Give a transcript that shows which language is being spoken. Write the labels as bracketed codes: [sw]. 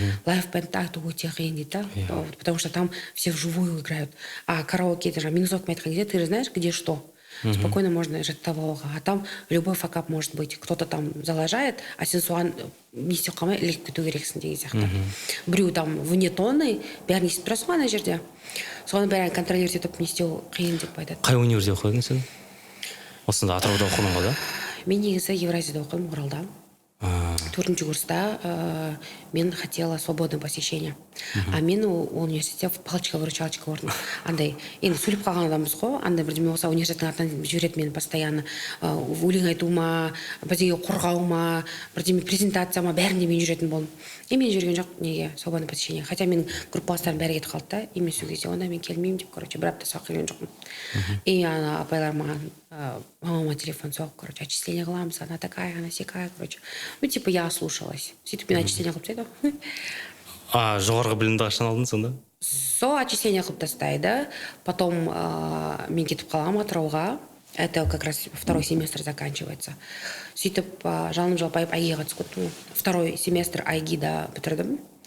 [kk] Лайфбенд так өте қиын дейді, [ru] потому что там все вживую играют. А караоке, это же минусовками [kk] айтқан кезде, [ru] ты же знаешь, где что. Спокойно можно жаттап, а там любой факап может быть. Кто-то там залажает, [kk] а сен соған не істеп қалмай ілігіп кету керексің деген сияқты. Біреу там вне тонны, бәрін естіп тұрасың ана жерде. Соны бәрін контролировать етіп не істеу қиын деп айтады. Қай универде оқыдың сен? Осында Атырауда оқыдың ғой да? Мен негізі Евразияда оқыдым, Оралда. 4-ші курста мен [ru] хотела свободное посещение. [kk] А мен университетте палочка-выручалочка орын. Андай, енді сөйлеп қалған адамбыз ғой, андай бірдеме болса университеттің артынан жібереді мені постоянно. Өлең айтуыма, бірдеңе қорғауыма, бірдеме презентацияма, бәрінде мен жүретін болдым. И мен жүрген жоқ неге [ru] свободное посещение. [kk] Хотя менің группаластарым бәрі кетіп қалды да, и мен сол кезде онда мен келмеймін деп, короче, бір апта сабақ келген жоқпын. И ана апайлар маған мамама телефон соғып, короче, отчисление қыламыз, она такая, она сякая, короче. [ru] Ну, типа, я слушалась. [kk] Сөйтіп мен отчисление қылып тастайды. А жоғарғы білімді қашан алдың сонда? Сол отчисление қылып тастайды. Потом мен кетіп қаламын Атырауға. [ru] Это как раз второй семестр заканчивается. [kk] Сөйтіп жалым жалпайып айгиға түсіп кеттім. [ru] Второй семестр [kk] айгида бітірдім.